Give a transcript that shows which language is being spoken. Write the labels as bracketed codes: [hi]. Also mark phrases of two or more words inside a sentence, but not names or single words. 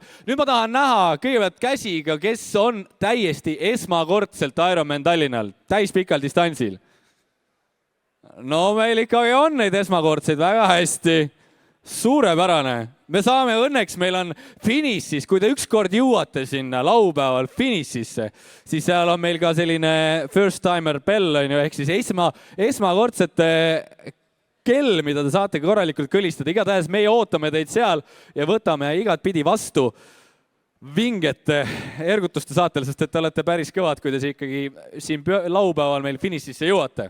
[et] Nüüd ma tahan näha kõigepealt käsiga, kes on täiesti esmakordselt Ironman Tallinnal, täispikal distantsil. No meil ikkagi on neid esmakordseid väga hästi. Suurepärane. Me saame õnneks, meil on finišis, kui te ükskord jõuate sinna laupäeval finišisse, siis seal on meil ka selline [en] first timer bell, [et] ehk siis esmakordsete kell, mida te saate korralikult kõlistada. Igatahes meie ootame teid seal ja võtame igat pidi vastu vingete ergutuste saatel, sest et te olete päris kõvad, kui te ikkagi siin laupäeval meil finišisse jõuate.